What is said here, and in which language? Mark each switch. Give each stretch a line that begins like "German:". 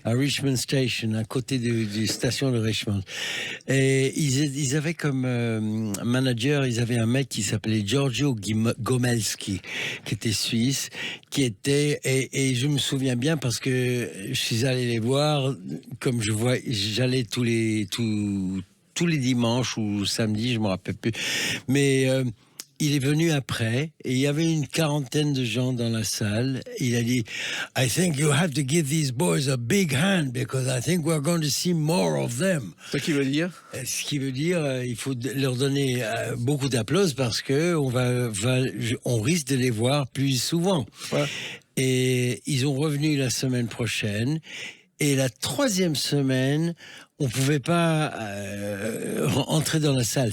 French: à Richmond Station, à côté du station de Richmond. Et ils avaient comme manager, ils avaient un mec qui s'appelait Giorgio Gomelski, qui était suisse, qui était, et je me souviens bien parce que je suis allé les voir, comme j'allais tous les dimanches ou samedis, je me rappelle plus. Mais il est venu après et il y avait une quarantaine de gens dans la salle. Il a dit,
English: I think you have to give these boys a big hand because I think we're going to see more of them.
French: Ce qui veut dire? Ce qui veut dire, il faut leur donner beaucoup d'applaudissements parce que on risque de les voir plus souvent. Ouais. Et ils ont revenu la semaine prochaine. Et la troisième semaine, on pouvait pas entrer dans la salle.